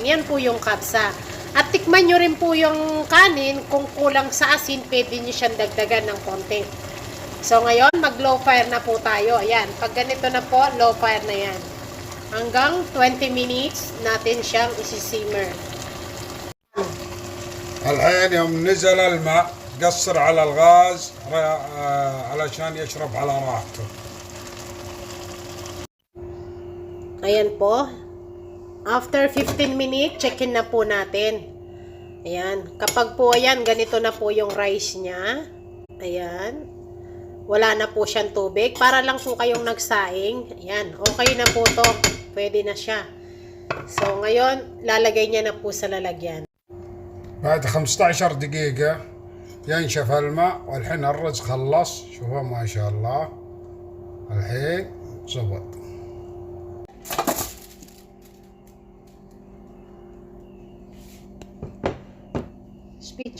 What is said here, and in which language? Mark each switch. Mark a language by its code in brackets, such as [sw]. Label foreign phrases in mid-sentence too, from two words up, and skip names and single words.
[tl] Yan po yung kabsa. At tikman nyo rin po yung kanin. Kung kulang sa asin, pwede nyo siyang dagdagan ng konti. So ngayon, mag [en] low fire [tl] na po tayo. Ayan, pag ganito na po, [en] low fire [tl] na yan. Hanggang 20 minutes natin siyang isi-simmer. [ar] الحين يوم نزل الماء قصر على الغاز علشان يشرب على راحته. [tl] Ayan po. [en] After 15 minutes, [tl] check-in na po natin. Ayan. Kapag po, ayan, ganito na po yung rice niya. Ayan. Wala na po siyang tubig. Para lang po kayong nagsaing. Ayan. Okay na po to. Pwede na siya. So, ngayon, lalagay niya na po sa lalagyan. [ar] بعد 15 دقيقة ينشف الماء والحين الرز خلص. شوفوا ما شاء الله الحين زبط. Speech.